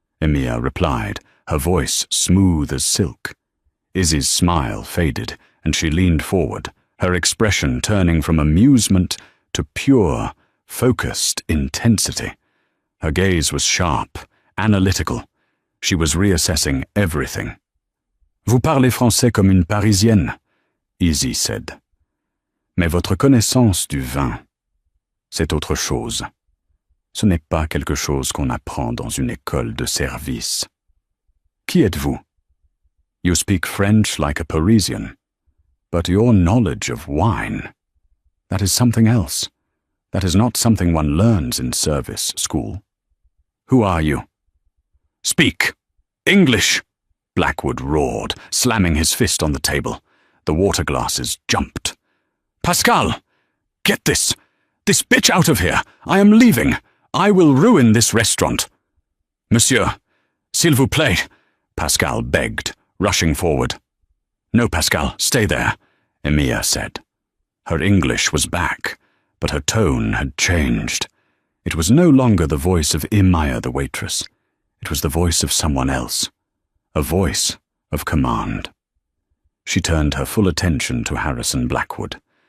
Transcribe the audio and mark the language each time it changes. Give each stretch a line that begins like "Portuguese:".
English: Emiya replied, her voice smooth as silk. Izzy's smile faded, and she leaned forward, her expression turning from amusement to pure, focused intensity. Her gaze was sharp, analytical. She was reassessing everything.
French: Vous parlez français comme une Parisienne, Izzy said. Mais votre connaissance du vin, c'est autre chose. Ce n'est pas quelque chose qu'on apprend dans une école de service. Qui êtes-vous?
English: You speak French like a Parisian, but your knowledge of wine, that is something else. That is not something one learns in service school. Who are you? Speak! English! Blackwood roared, slamming his fist on the table. The water glasses jumped. Pascal! Get this! This bitch out of here! I am leaving! I will ruin this restaurant!
French: Monsieur, s'il vous plaît, Pascal
English: begged, rushing forward. No, Pascal, stay there, Emiya said. Her English was back, but her tone had changed. It was no longer the voice of Emiya the waitress. It was the voice of someone else. A voice of command. She turned her full attention to Harrison Blackwood.